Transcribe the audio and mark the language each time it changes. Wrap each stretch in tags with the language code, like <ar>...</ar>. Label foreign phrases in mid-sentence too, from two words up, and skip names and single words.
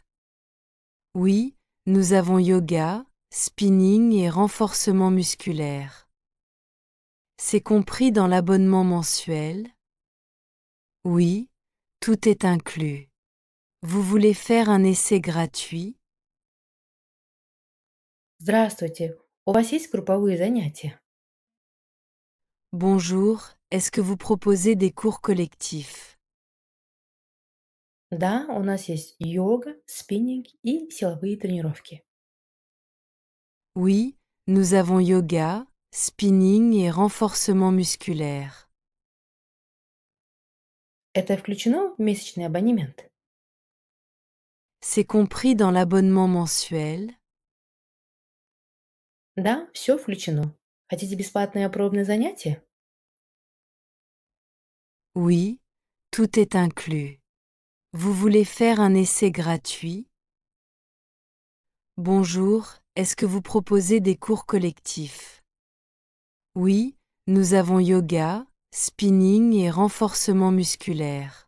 <fr>Oui, nous avons yoga, spinning et renforcement musculaire. C'est compris dans l'abonnement mensuel? Oui, tout est inclus. Vous voulez faire un essai gratuit?</fr> <ru>Здравствуйте, у вас есть групповые занятия?</ru> <fr>Bonjour, est-ce que vous proposez des cours collectifs?</fr> <ru>Да, у нас есть йога, спиннинг и силовые тренировки.</ru> <fr>Oui, nous avons yoga, spinning et renforcement musculaire.</fr> <ru>Это включено в месячный абонемент?</ru> <fr>C'est compris dans l'abonnement mensuel?</fr> <ru>Да, все включено. Хотите бесплатное пробное занятие?</ru> <fr>Oui, tout est inclus. Vous voulez faire un essai gratuit? Bonjour, est-ce que vous proposez des cours collectifs? Oui, nous avons yoga, spinning et renforcement musculaire.</fr>